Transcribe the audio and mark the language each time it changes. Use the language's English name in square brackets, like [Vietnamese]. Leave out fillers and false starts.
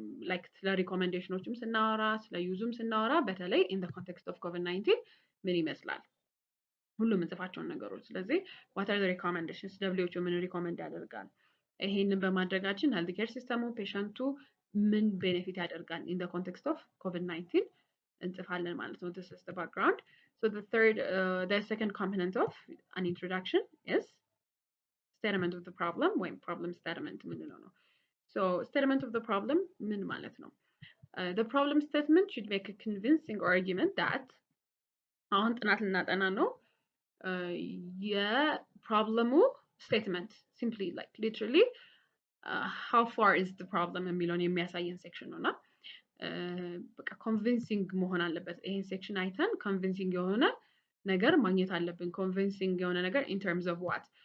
[Amharic] ላይክ ስለ ሪኮሜንዴሽኖችም ስናወራ ስለ ዩዝም ስናወራ በተለይ in the context of COVID-19 ምን ይመስላል ሁሉም የምንጽፋቸውን ነገሮች ስለዚህ what are the recommendations WHO ምን ሪኮመንድ ያደርጋል ይሄንን በማድረጋችን ሄልዝ ኬር ሲስተሙ ፔሸንቱ ምን ቤኔፊት ያደርጋል in the context of COVID-19 እንጽፋለን ማለት ነው። [English] this is the background. So the second component of an introduction is statement of the problem ወይም problem statement [Amharic] ምንለው ነው። [English] so statement of the problem ምን ማለት ነው? The problem statement should make a convincing argument that [Amharic] አሁን ጥናት ልናጠና ነው የፕሮብለሙ statement simply like literally how far is the problem የሚለውን የሚያሳየን ሴክሽን ነውና በቃ ኮንቪንሲንግ መሆን አለበት። ይሄን ሴክሽን አይተን ኮንቪንሲንግ የሆነ ነገር ማግኘት አለብን። ኮንቪንሲንግ የሆነ ነገር in terms of what?